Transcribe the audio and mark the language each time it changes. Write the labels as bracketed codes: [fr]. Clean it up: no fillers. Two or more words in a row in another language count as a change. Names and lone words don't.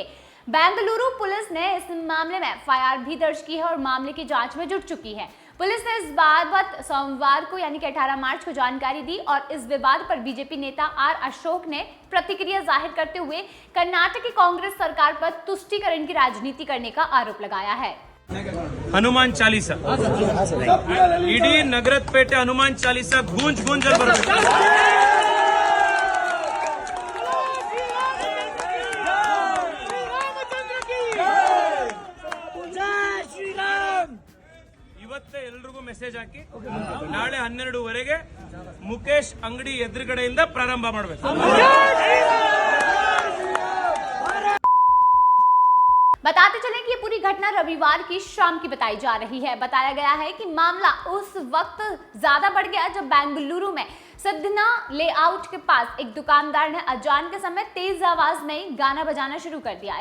[hi] बेंगलुरु पुलिस ने इस मामले में एफआईआर भी दर्ज की है और मामले की जांच में जुट चुकी है। पुलिस ने इस बाबत सोमवार को यानी कि 18 मार्च को जानकारी दी और इस विवाद पर बीजेपी नेता आर अशोक ने प्रतिक्रिया जाहिर करते हुए कर्नाटक की कांग्रेस सरकार पर तुष्टीकरण की राजनीति करने का आरोप लगाया है। [kn] ಹನುಮಾನ್ ಚಾಲೀಸ ಇಡೀ ನಗರದ ಪೇಟೆ ಹನುಮಾನ್ ಚಾಲೀಸ ಗೂಂಜ್ ಗೂಂಜಲ್ಲಿ ಬರಬೇಕು. ಇವತ್ತೇ ಎಲ್ರಿಗೂ ಮೆಸೇಜ್ ಹಾಕಿ ನಾಳೆ 12ವರೆಗೆ ಮುಖೇಶ್ ಅಂಗಡಿ ಎದುರುಗಡೆಯಿಂದ ಪ್ರಾರಂಭ ಮಾಡಬೇಕು. [hi] बताते चलें कि ये पूरी घटना रविवार की शाम की बताई जा रही है। बताया गया है कि मामला उस वक्त ज्यादा बढ़ गया जब बेंगलुरु में सिद्धना लेआउट के पास एक दुकानदार ने अजान के समय तेज आवाज में गाना बजाना शुरू कर दिया।